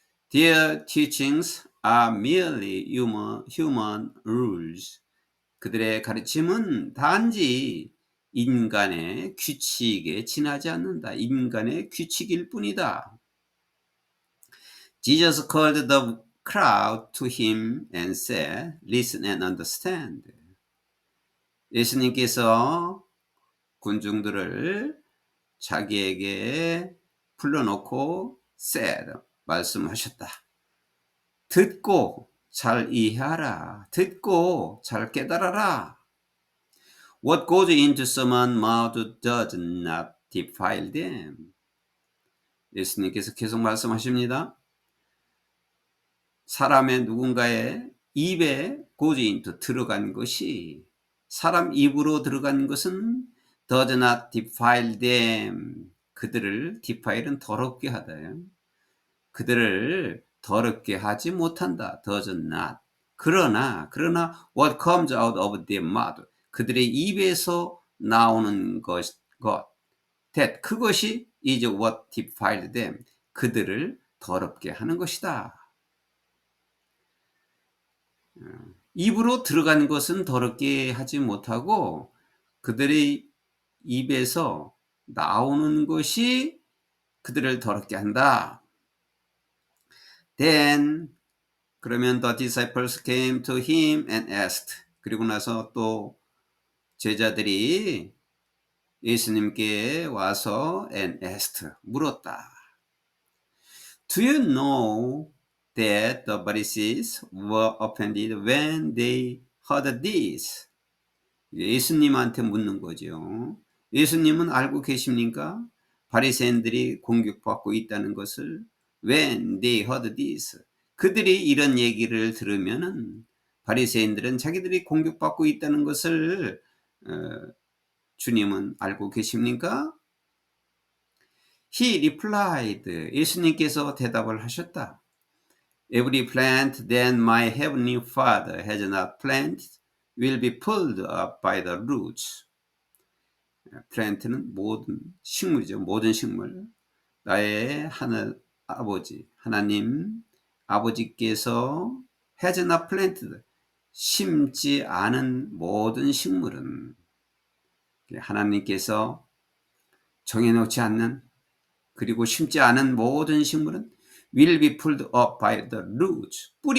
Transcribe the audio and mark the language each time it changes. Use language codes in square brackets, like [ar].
[en] Their teachings are merely human rules. [ko] 그들의 가르침은 단지 인간의 규칙에 지나지 않는다. 인간의 규칙일 뿐이다. [en] Jesus called the crowd to him and said, Listen and understand. [ko] 예수님께서 군중들을 자기에게 불러놓고 [en] said, [ko] 말씀하셨다. 듣고 잘 이해하라. 듣고 잘 깨달아라. [en] What goes into someone's mouth does not defile them. [ko] 예수님께서 계속 말씀하십니다. 사람의 누군가의 입에 [en] goes into [ko] 들어간 것이 사람 입으로 들어간 것은 [en] does not defile them. [ko] 그들을 defile은 더럽게 하다요. 그들을 더럽게 하지 못한다. [en] does not. [ko] 그러나 [en] what comes out of their mouth. [ko] 그들의 입에서 나오는 것 [en] that [ko] 그것이 [en] is what defiled them. [ko] 그들을 더럽게 하는 것이다. 입으로 들어간 것은 더럽게 하지 못하고 그들의 입에서 나오는 것이 그들을 더럽게 한다. [en] Then [ko] 그러면 [en] the disciples came to him and asked. [ko] 그리고 나서 또 제자들이 예수님께 와서 [en] and asked [ko] 물었다. [en] Do you know that the Pharisees were offended when they heard this? [ko] 예수님한테 묻는 거죠. 예수님은 알고 계십니까? 바리새인들이 공격받고 있다는 것을 [en] when they heard this. [ko] 그들이 이런 얘기를 들으면은 바리새인들은 자기들이 공격받고 있다는 것을 주님은 알고 계십니까? [en] He replied. [ko] 예수님께서 대답을 하셨다. [en] Every plant that my heavenly Father has not planted will be pulled up by the roots. [ko] plant는 모든 식물이죠. 모든 식물. 나의 하늘 아버지, 하나님 아버지께서 [en] has not planted, [ko] 심지 않은 모든 식물은 하나님께서 정해놓지 않는 그리고 심지 않은 모든 식물은 [en] will be pulled up by the roots.